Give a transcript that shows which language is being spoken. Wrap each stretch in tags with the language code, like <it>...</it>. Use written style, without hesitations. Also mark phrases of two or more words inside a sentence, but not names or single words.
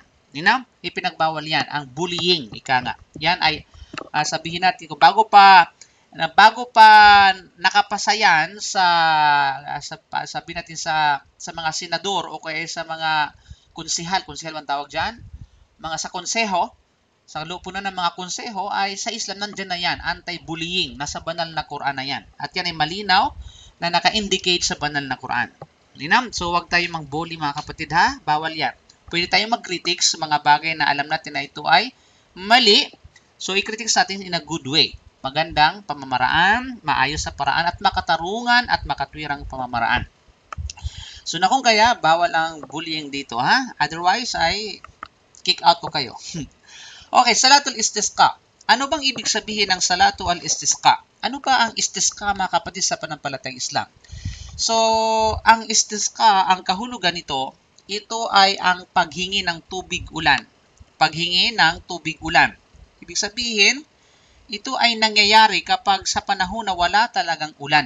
<tl>Ipinagbawal yan, ang bullying, Yan ay sabihin natin, bago pa nakapasa yan sabi natin sa mga senador o kaya sa mga konsehal ang tawag dyan, sa konseho, sa lupunan ng mga konseho, ay sa Islam nandyan na yan, anti-bullying, nasa banal na Quran na yan. At yan ay malinaw na naka-indicate sa banal na Quran. So wag tayong mang-bully mga kapatid ha, bawal yan. Pwede tayong mag-critics sa mga bagay na alam natin na ito ay mali. So i-critics natin</tl> <en>in a good way.</en> <tl>Magandang pamamaraan, maayos sa paraan at makatarungan at makatwirang pamamaraan. So na kung kaya, bawal ang bullying dito ha. Otherwise ay</tl> <en>kick out</en> <tl>ko kayo. Okay,</tl> <ar>صلاة الاستسقاء.</ar> <tl>Ano bang ibig sabihin ng</tl> <ar>صلاة الاستسقاء?</ar> <tl>Ano ba ang istisqa mga kapatid sa panampalatayang Islam? So ang istisqa, ang kahulugan nito, ito ay ang paghingi ng tubig ulan paghingi ng tubig ulan. Ibig sabihin, ito ay nangyayari kapag sa panahon na wala talagang ulan.</tl>